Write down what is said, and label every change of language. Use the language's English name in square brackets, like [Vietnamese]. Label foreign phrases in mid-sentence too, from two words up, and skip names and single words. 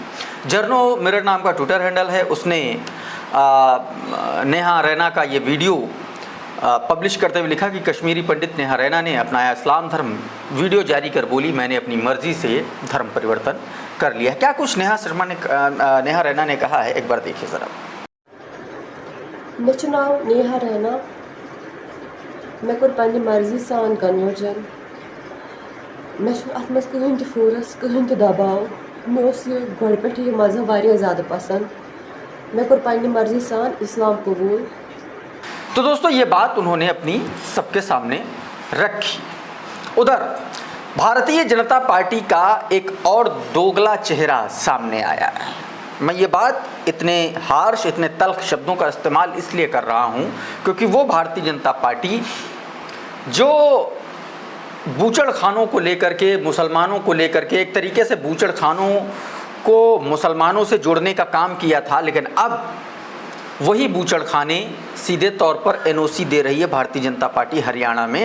[Hindi] जर्नो मिरर नाम का [English] twitter handle [Hindi] है, उसने नेहा रैना का ये वीडियो पब्लिश करते हुए लिखा कि कश्मीरी पंडित नेहा रैना ने अपनाया इस्लाम धर्म। वीडियो जारी कर बोली, मैंने अपनी मर्जी से धर्म परिवर्तन कर लिया। क्या कुछ नेहा रैना ने कहा है, एक बार देखिए ज़रा। [Kashmiri] मे नाव नेहा रैना, मे कोर पन्ने मर्जी सान कन्वर्जन। मे अत मज कहीं ते फोर्स, कहीं ते दबाव। मे गोड़ पे यह मजहब वारिया ज़्यादा पसंद। मे कोर पन्ने मर्जी सान इस्लाम कबूल। [Hindi] तो दोस्तों, ये बात उन्होंने अपनी सबके सामने रखी। उधर भारतीय जनता पार्टी का एक और दोगला चेहरा सामने आया है। मैं ये बात इतने हार्श, इतने तल्ख शब्दों का इस्तेमाल इसलिए कर रहा हूँ क्योंकि वो भारतीय जनता पार्टी जो बूचड़ खानों को लेकर के, मुसलमानों को लेकर के, एक तरीके से बूचड़ खानों को मुसलमानों से जोड़ने का काम किया था, लेकिन अब वही बूचड़ खाने सीधे तौर पर NOC दे रही है भारतीय जनता पार्टी हरियाणा में।